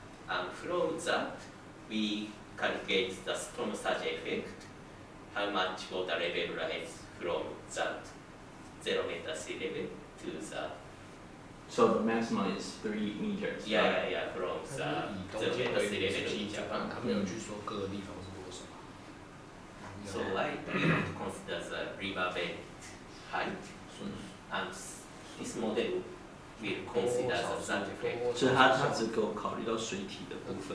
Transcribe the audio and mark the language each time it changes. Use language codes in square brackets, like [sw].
[en] And from that, we calculate the storm surge effect, how much water level rise from that 0 meter sea level to the. So the maximum is 3 meters. Yeah, from the 0 meter sea level in Japan. [zh] 他没有去说各个地方是多少。 [en] So we don't consider the riverbed height, and this model will consider the surge effect. [zh] 所以它只给我考虑到水体的部分，